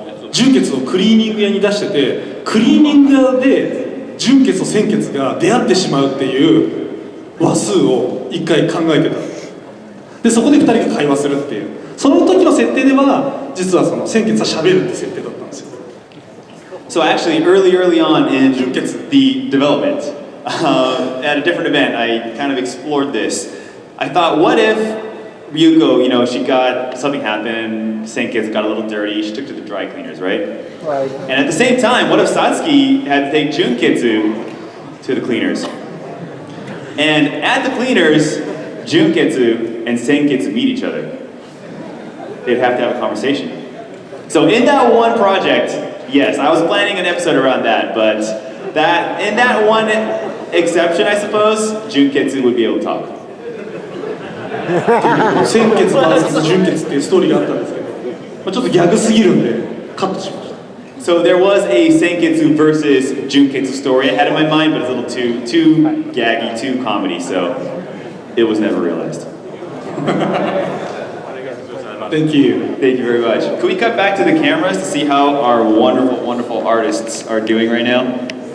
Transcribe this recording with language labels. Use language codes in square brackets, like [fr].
[ja] 純血をクリーニング屋に出してて、クリーニング屋で純血と鮮血が出会ってしまうっていう話数を一回考えてた。でそこで2人が会話するっていう、その時の設定では実はその先月は喋るって設定だったんですよ。 [en] So actually, early on in the development, at a different event, I kind of explored this. I thought, what if Ryuko, she got something happened, Senketsu got a little dirty, she took to the dry cleaners, right? Right. And at the same time, what if Satsuki had to take Junketsu to the cleaners? And at the cleaners, Junketsu and Senketsu meet each other. They'd have to have a conversation. So in that one project, yes, I was planning an episode around that, but in that one exception, I suppose, Junketsu would be able to talk. [ja] 先月 vs 純潔っていうストーリーがあったんですけど、ちょっとギャグすぎるんでカットしました。 [en] So there was a Senketsu versus Junketsu story I had in my mind, but it's a little too gaggy, too comedy, so it was never realized. Thank you. Thank you very much. Can we cut back to the cameras to see how our wonderful, wonderful artists are doing right now?